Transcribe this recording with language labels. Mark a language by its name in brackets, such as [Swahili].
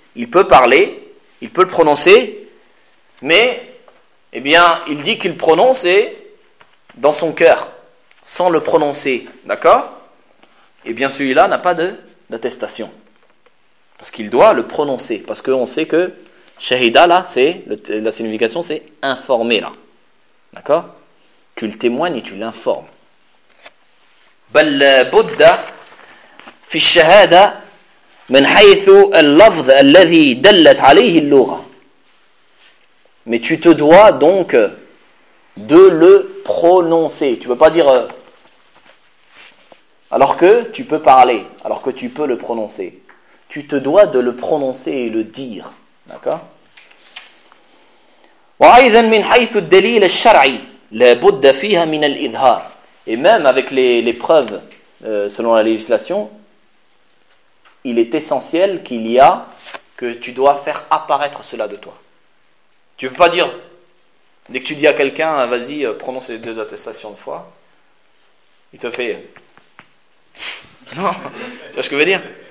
[French] Il peut parler, il peut le prononcer, mais, eh bien, il dit qu'il prononce et dans son cœur, sans le prononcer. D'accord ? Eh bien, celui-là n'a pas d'attestation. Parce qu'il doit le prononcer. Parce qu'on sait que Shahida, là, c'est la signification, c'est informer, là. D'accord ? Tu le témoignes et tu l'informes. [Arabic] بل بد في الشهادة من حيث اللفظ الذي دلت عليه اللغة. [French] Mais tu te dois donc de le prononcer. Tu ne peux pas dire alors que tu peux parler, alors que tu peux le prononcer. Tu te dois de le prononcer et le dire. D'accord ? [Arabic] وأيضا من حيث الدليل الشرعي لا بد فيها من الإظهار. [French] Et même avec les preuves selon la législation, il est essentiel qu'il y a que tu dois faire apparaître cela de toi. Tu ne peux pas dire dès que tu dis à quelqu'un vas-y prononce les deux attestations de foi, il te fait non. Tu vois ce que je veux dire?